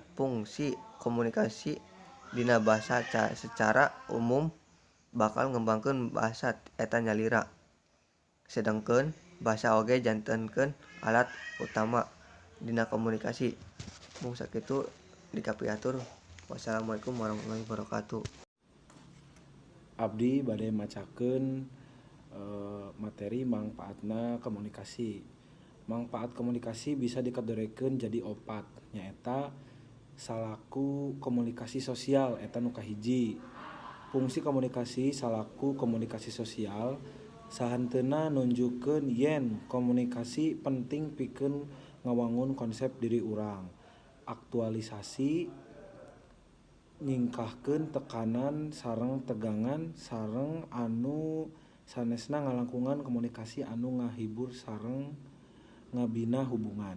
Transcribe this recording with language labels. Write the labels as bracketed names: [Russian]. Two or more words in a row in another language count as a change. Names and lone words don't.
[Sundanese] Fungsi komunikasi dina basa [Indonesian] secara umum [Sundanese] bakal ngembangkeun basa eta nyalira. Sedengkeun basa oge jantenkeun alat utama dina komunikasi. Mung sakitu dikapiatur. [Arabic] والسلام عليكم ورحمة الله وبركاته. [Sundanese] Abdi bade macakeun materi mangpaatna komunikasi. Mangpaat komunikasi bisa dikategorikeun jadi 4, nyaeta salaku komunikasi sosial eta nu kahiji. Fungsi komunikasi salaku komunikasi sosial sahanteuna nunjukkeun yen komunikasi penting pikeun ngawangun konsep diri urang, aktualisasi, nyingkahkeun tekanan sareng tegangan sareng anu sanesna ngalangkungan komunikasi anu ngahibur sareng ngabina hubungan.